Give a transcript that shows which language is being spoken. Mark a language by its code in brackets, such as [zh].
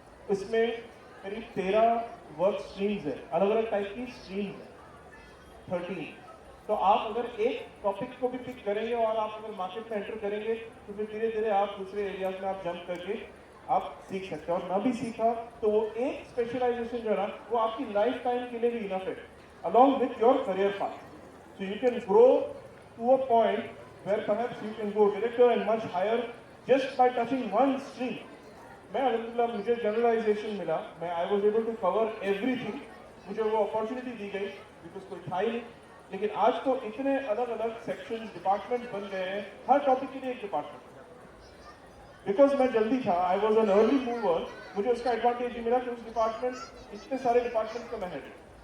[hi] इसमें करीब 13 work streams है, अलग अलग टाइप की स्ट्रीम्स है, 13। तो आप अगर एक टॉपिक को भी पिक करेंगे और आप अगर मार्केट में एंटर करेंगे तो फिर धीरे धीरे आप दूसरे एरियाज में आप जंप करके आप सीख सकते हैं। और ना भी सीखा तो वो एक स्पेशलाइजेशन जो है ना वो आपकी लाइफ टाइम के लिए भी इनफ है, [en] along with your career path. So you can grow to a point where perhaps you can go director and much higher just by touching one stream. [hi] मैं अल्हम्दुलिल्लाह मुझे जनरलाइजेशन मिला, मैं [en] I was able to cover everything, [hi] मुझे वो opportunity दी गई because कोई था ही नहीं। लेकिन आज तो इतने अलग अलग सेक्शन डिपार्टमेंट बन गए हैं, हर टॉपिक के लिए एक डिपार्टमेंट। बिकॉज मैं जल्दी था, [en] I was an early mover, [hi] मुझे उसका एडवांटेज ये मिला कि उस डिपार्टमेंट इतने सारे डिपार्टमेंट का मैं हेड।